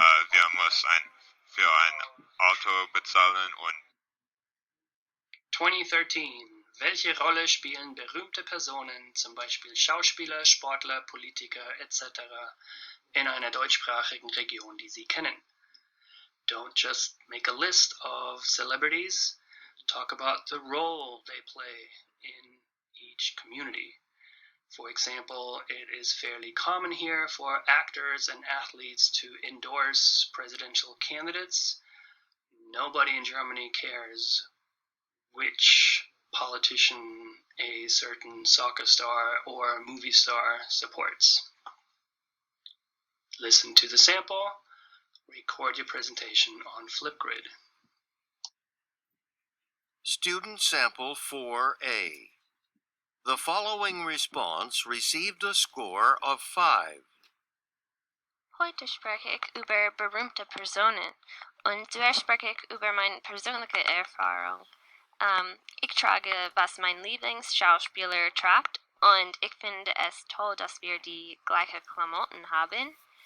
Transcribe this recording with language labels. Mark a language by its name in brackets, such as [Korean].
[German] Wir müssen für ein Auto bezahlen und [English] 2013. [German] Welche Rolle spielen berühmte Personen, zum Beispiel Schauspieler, Sportler, Politiker etc., in einer deutschsprachigen Region, die Sie kennen? [English] Don't just make a list of celebrities. Talk about the role they play in each community. For example, it is fairly common here for actors and athletes to endorse presidential candidates. Nobody in Germany cares which politician a certain soccer star or movie star supports. Listen to the sample. Record your presentation on Flipgrid. Student Sample 4A. The following response received a score of 5. [German] Heute spreche ich über berühmte Personen und zuerst spreche ich über meine persönliche Erfahrung. Ich trage, was mein Lieblingsschauspieler trägt, und ich finde es toll, dass wir die gleichen Klamotten haben.